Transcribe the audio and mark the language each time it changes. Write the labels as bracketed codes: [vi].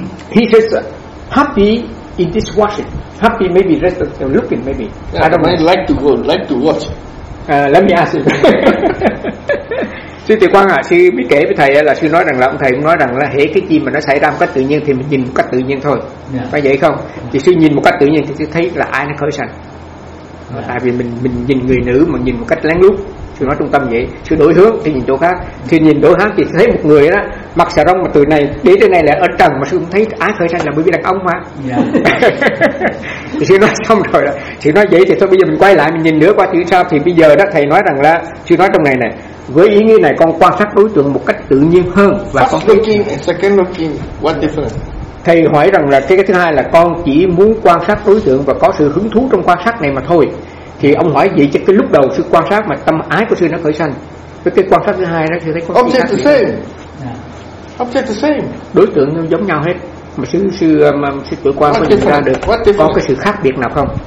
[en] He says happy in this watching. Happy maybe rest of looking maybe. Yeah, I don't mind. Like to go. Like to watch. Let me ask him. [vi] Sư Tử Quang ạ, sư biết kể với thầy là sư nói rằng là ông thầy cũng nói rằng là hễ cái gì mà nó xảy ra một cách tự nhiên thì mình nhìn một cách tự nhiên thôi. [en] Yeah. [vi] Phải vậy không? Thì sư nhìn một cách tự nhiên thì sư thấy là ai nó khởi sanh. Yeah. Tại vì mình nhìn người nữ mà nhìn một cách lén lút, sư nói trung tâm vậy, sư đổi hướng thì nhìn chỗ khác. Thì nhìn đổi hướng thì thấy một người đó mặc xà rong mà từ này đến thế này là ở trần mà sư cũng thấy ái khởi sanh là bởi vì đàn ông mà. [en] Yeah. [vi] Thì sư nói xong rồi đó. Sư nói vậy thì thôi bây giờ mình quay lại mình nhìn nữa qua thì sao? Thì bây giờ đó thầy nói rằng là sư nói trong này nè. Với ý nghĩa này con quan sát đối tượng một cách tự nhiên hơn và [en] first looking and second looking, what difference? [vi] Thầy hỏi rằng là cái thứ hai là con chỉ muốn quan sát đối tượng và có sự hứng thú trong quan sát này mà thôi. Thì ông hỏi vậy chứ cái lúc đầu sự quan sát mà tâm ái của sư nó khởi sanh. Với cái quan sát thứ hai đó thì thấy con [en] object the same. Yeah. Object the same. [vi] Đối tượng nó giống nhau hết. Mà sư tự quan có nhận ra được có cái sự khác biệt nào không?